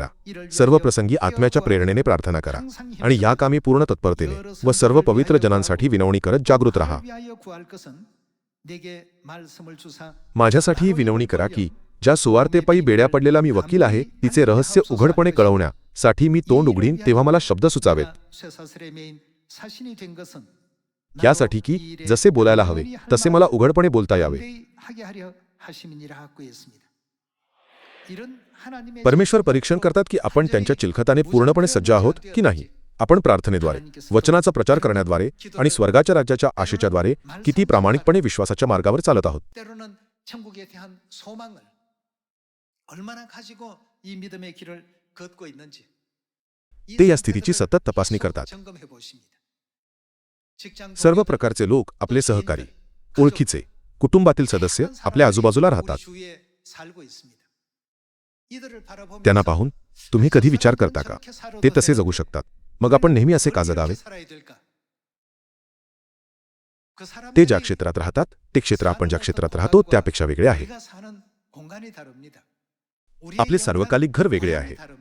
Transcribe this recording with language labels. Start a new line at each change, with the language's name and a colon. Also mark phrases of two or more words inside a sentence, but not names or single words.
Marathi: सर्व प्रसंगी आत्म्याच्या प्रेरणेने प्रार्थना करा आणि या कामी पूर्ण तत्परतेने व सर्व पवित्र जनांसाठी विनवणी करत जागृत राहा. माझ्यासाठी ही विनवणी करा की ज्या सुवार्तेपायी बेड्या पडलेला मी वकील आहे, तिचे रहस्य उघडपणे कळवण्यासाठी मी तोंड उघडीन तेव्हा मला शब्द सुचावेत.
Korean: 사신이 된 것은
Marathi: यासाठी की जसे बोलायला हवे तसे मला उघडपणे बोलता यावे.
Korean: 하게 하려 하심이니라 하고 있습니다. 이런 하나님의
Marathi: परमेश्वर परीक्षण करतात की आपण त्यांच्या चिलखताने पूर्णपणे सज्ज आहोत की नाही. आपण प्रार्थनेद्वारे, वचनाचा प्रचार करण्याद्वारे आणि स्वर्गाच्या राज्याच्या आशेच्याद्वारे किती प्रामाणिकपणे विश्वासाच्या मार्गावर चालत आहोत.
Korean: 때로는 천국에 대한 소망을 얼마나 가지고 이 믿음의 길을 걷고 있는지
Marathi: ते या स्थितीची सतत तपासणी करतात.
Korean: 점검해 보십니다. 직장
Marathi: सर्व प्रकारचे लोक आपले सहकारी, ओळखीचे, कुटुंबातील सदस्य आपल्या आजूबाजूला राहतात.
Korean: 주위에 살고 있습니다. 이들을 바라보면서
Marathi: त्यांना पाहून तुम्ही कधी विचार करता का ते तसे जगू शकतात, मग आपण नेहमी असे का जगावे. ते ज्या क्षेत्रात राहतात ते क्षेत्र आपण ज्या क्षेत्रात राहतो त्यापेक्षा वेगळे आहे. आपले सार्वकालिक घर वेगळे आहे.